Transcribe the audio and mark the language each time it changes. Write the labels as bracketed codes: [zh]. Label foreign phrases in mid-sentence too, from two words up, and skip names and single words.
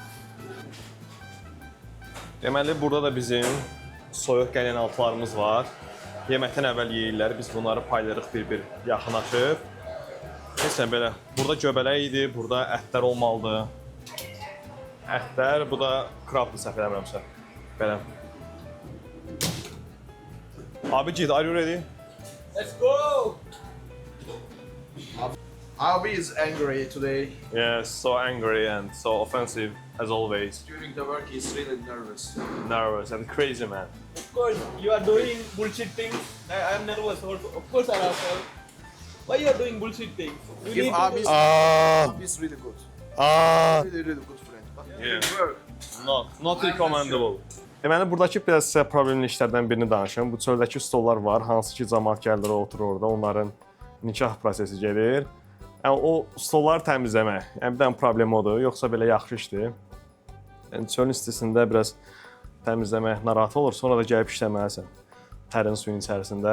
[az] Deməli, burada da bizim soyuq gələn altlarımız var. Yeməkdən əvvəl yeyirlər. Biz bunları paylarıq bir-bir yaxınlaşıb. Neysə belə, burada göbələk idi, burada ətlər olmalıdır. Ətlər, bu da krabdır səhv eləmirəmsə. Belə. [en] Abi git, are you ready? Let's go! Abi is angry today. Yes, so angry and so offensive as always. During the work he's really nervous. Nervous and crazy man. Of course, you are doing bullshit things. I am nervous. Of course, I am. Why you are doing bullshit things? You If need Abi to... is really good. Really good friend. But Yeah. work. Not recommendable. [az] Deməli, buradakı biraz sizə problemli işlərdən birini danışım. Bu çöldəki stollar var, hansı ki cəmaət gəlir oturur orada, onların nikah prosesi gedir. Yəni o stolları təmizləmək, yəni bir dənə problem odur, yoxsa belə yaxşı işdir. Yəni çölün istisində biraz təmizləmək narahat olur, sonra da gəlib işləməlisən tərin suyun içərisində.